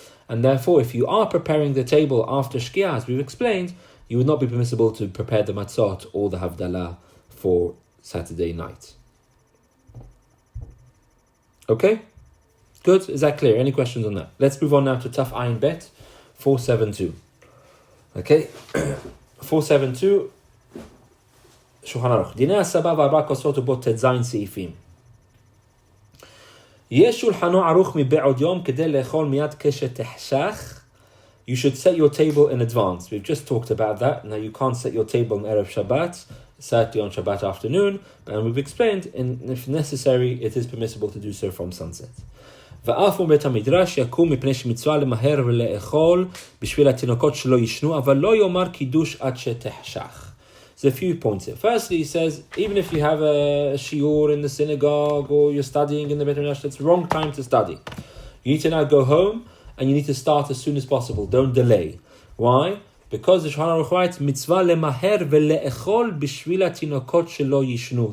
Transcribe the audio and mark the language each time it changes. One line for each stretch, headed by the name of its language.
English: And therefore, if you are preparing the table after Shkia, as we've explained, you would not be permissible to prepare the matzot or the Havdalah for Saturday night. Okay? Good? Is that clear? Any questions on that? Let's move on now to Taf Ayin Bet 472. Okay? 472. שולחן ערוך.
Hebrew: דיני הסבא וארבע כוסות ובו תזין סעיפים. יש שולחנו ערוך מבעוד יום כדי לאכול מיד כשתחשך.
English: You should set your table in advance. We've just talked about that. Now you can't set your table on Erev Shabbat, certainly on Shabbat afternoon, and we've explained, if necessary, it is permissible to do so from sunset.
Hebrew: ואף בית המדרש יקום מפני שמצווה למהר ולאכול בשביל התינוקות שלא ישנו, אבל לא יאמר קידוש עד שתחשך.
English: There's a few points here. Firstly, he says, even if you have a shiur in the synagogue or you're studying in the Beit HaMikdash, it's the wrong time to study. You need to now go home and you need to start as soon as possible. Don't delay. Why? Because the Shulchan Aruch writes,
Hebrew: mitzvah lemaher vele'echol b'shvil hatinokot shelo yishnu.